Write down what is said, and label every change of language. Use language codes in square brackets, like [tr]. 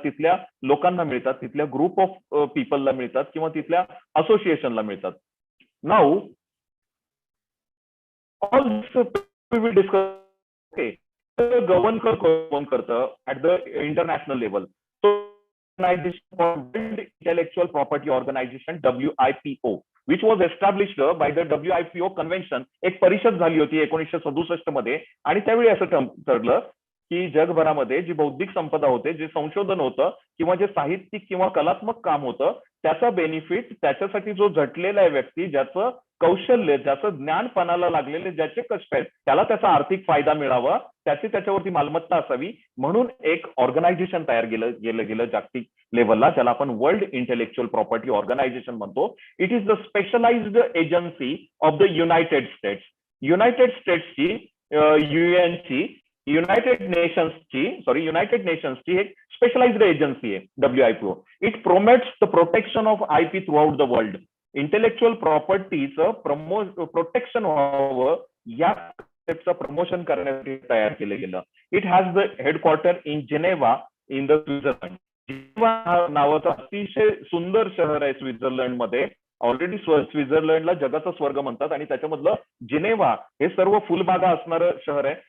[mr] तिथल्या लोकांना मिळतात, तिथल्या ग्रुप ऑफ पीपलला मिळतात किंवा तिथल्या असोसिएशनला मिळतात. [en] Now all we will discuss. [mr] Okay, govern कोण करतं at the international level? [en] Organization for World Intellectual Property Organization, WIPO, which was established by the WIPO convention. [mr] एक परिषद झाली होती 1967 मध्ये आणि त्यावेळी असं ठरलं की जगभरामध्ये जी बौद्धिक संपदा होते, जे संशोधन होतं किंवा जे साहित्यिक किंवा कलात्मक काम होतं, त्याचा बेनिफिट त्याच्यासाठी जो झटलेला आहे व्यक्ती, ज्याचं कौशल्य, ज्याचं ज्ञान पणाला लागलेले, ज्याचे कष्ट आहेत, त्याला त्याचा आर्थिक फायदा मिळावा, त्याच्यावरती मालमत्ता असावी, म्हणून एक ऑर्गनायझेशन तयार गेलं जागतिक लेवलला, ज्याला आपण वर्ल्ड इंटेलेक्च्युअल प्रॉपर्टी ऑर्गनायझेशन म्हणतो. [en] It is the specialized agency of the United States. [mr] United स्टेट्सची युएनची युनायटेड नेशन्सची एक स्पेशलाइज्ड एजन्सी आहे WIPO. [en] It promotes the protection of IP throughout the world. [mr] Intellectual प्रॉपर्टीचं protection व्हावं या प्रमोशन करण्यासाठी तयार केलं गेलं. [en] It has the headquarter in Geneva in the Switzerland. [mr] Geneva नावाचं अतिशय सुंदर शहर आहे स्वित्झर्लंडमध्ये. ऑलरेडी स्वित्झर्लंडला जगाचा स्वर्ग म्हणतात आणि त्याच्यामधलं जिनेव्हा हे सर्व फुलबागा असणारं शहर आहे.